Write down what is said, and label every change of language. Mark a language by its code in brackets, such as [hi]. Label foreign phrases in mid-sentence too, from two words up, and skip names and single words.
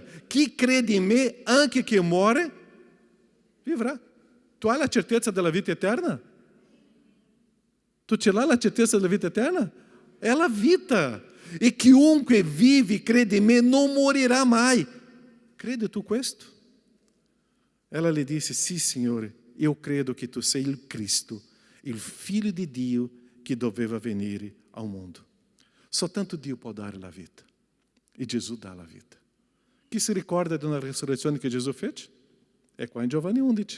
[it] Chi crede in me, anche che muore, vivrà. Tu hai la certezza della vita eterna? Tu ce l'hai la certezza della vita eterna? È la vita. E chiunque vive, crede in me, non morirà mai. Crede tu questo? [pt] Ela lhe disse: [it] sì, Signore, io credo che tu sei il Cristo, il Figlio di Dio che doveva venire al mondo. Soltanto Dio può dare la vita. E Gesù dà la vita. Chi si ricorda di una risurrezione che Gesù fece? È qua in Giovanni 11.